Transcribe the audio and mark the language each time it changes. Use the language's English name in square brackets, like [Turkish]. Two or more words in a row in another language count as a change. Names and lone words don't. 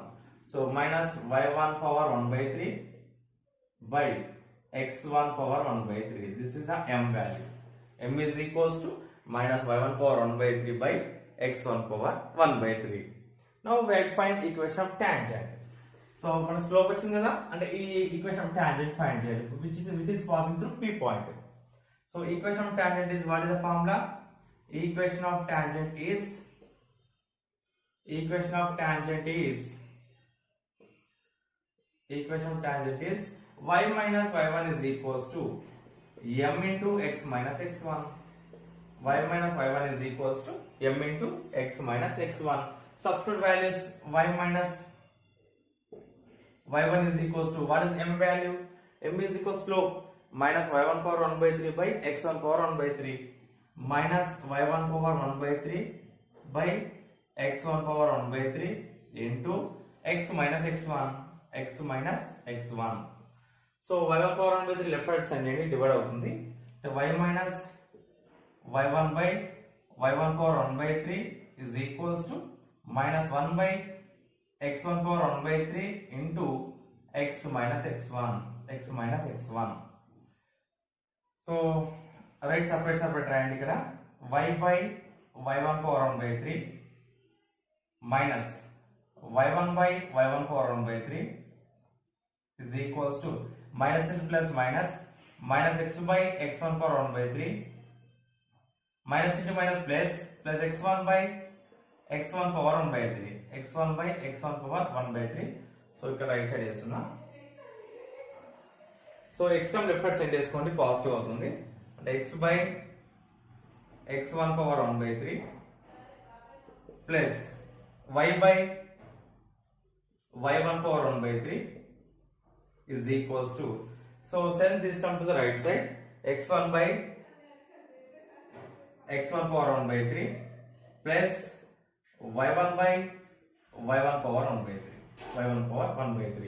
[English] So minus y1 power 1 by 3 by x1 power 1 by 3. This is a m value. M is equals to minus y1 power 1 by 3 by x1 power 1 by 3. Now we have to find equation of tangent. [Telugu] So మన స్లోప్ వచ్చింది కదా, అంటే ఈ [English] equation of tangent find [Telugu] చేయాలి, [English] which is passing through P point. So equation of tangent is, what is the formula? Equation of tangent is y minus y1 is equals to m into x minus x1. Y minus y1 is equals to m into x minus x1. Substitute values. Y minus y1 is equals to, what is m value? M is equals to slope minus y1 power 1 by 3 by x1 power 1 by 3 minus y1 power 1 by 3 by x1 power 1 by 3 into x minus x1. So y1 power 1 by 3 left side side [Telugu] చేయండి, డివైడ్ అవుతుంది. [English] y minus y1 by y1 power 1 by 3 is equals to minus 1 by x1 power 1 by 3 into x minus x1. So right separate [Telugu] రాయండి ఇక్కడ. [English] y by y1 power 1 by 3 minus y1 by y1 power 1 by 3 is equals to minus into plus minus x by x1 power 1 by 3 minus into minus plus x1 by x1 power 1 by 3. x1 by x1 power 1 by 3. [Telugu] సో ఇక్కడ [English] right side [Telugu] వేస్తున్నా. [English] So x term left side send చేసుకోండి, పాజిటివ్ అవుతుంది. అంటే x by x1 power 1 by 3 plus y by y1 power 1 by 3 is equals to, so send this term to the right side, x1 by x1 power 1 by 3 plus y1 by y1 power 1 by 3.